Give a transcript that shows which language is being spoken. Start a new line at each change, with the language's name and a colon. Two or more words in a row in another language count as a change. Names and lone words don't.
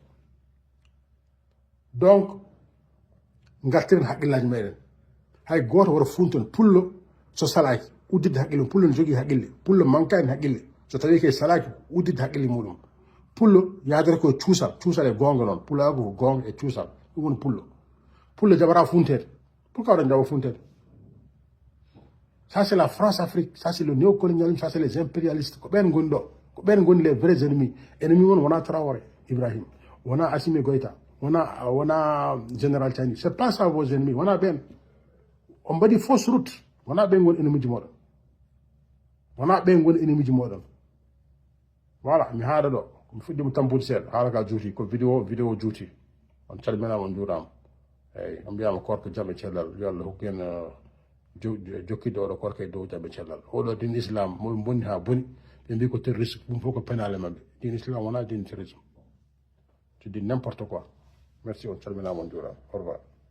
Fula: donc gartiren haqqillaji meɗen hay goto woto funton pullo so salaki uddidde haqqille pullo ne jogui haqqille pullo mankani haqqille so tawi ke salaki uddidde haqqille muɗum pullo yadere ko cuusal e gonga noon pulloago ko gonga e cuusal ɗum woni pullo jabata funtede pourquoi oɗon jaɓa funtede
French: ça c'est la France Afrique ça c'est le néocolonialisme ça c'est les impérialistes
Fula: ko ɓen goni ɗo ko ɓen goni
French: les vrais ennemis ennemi
Fula: won wona
French: Traoré
Fula: Ibrahim wona Assimi Goïta wona général Tiani
French: c'est pas ça vos ennemis
Fula: wona ɓen on mbaɗi
French: fausse route
Fula: wona ɓen goni ennemi ji moɗon wona ɓen goni ennemi ji moɗon voilà mi haɗa ɗo mi fuɗɗima tampude seeɗa haala ka juuti ko vidéo juuti on calminama on juurama eyyi on mbiyama korko jaam e cellal yo Allah hokku en jokkidde oɗo korko e dow jaam e cellal oɗo din islam moɓe bonni ha boni ɓe mbi ko terrorisme ɗum fof ko pénale mabɓe din islam wona din terrorisme
French: tu dis n'importe quoi merci
Fula: on calminama on juurama
French: au revoir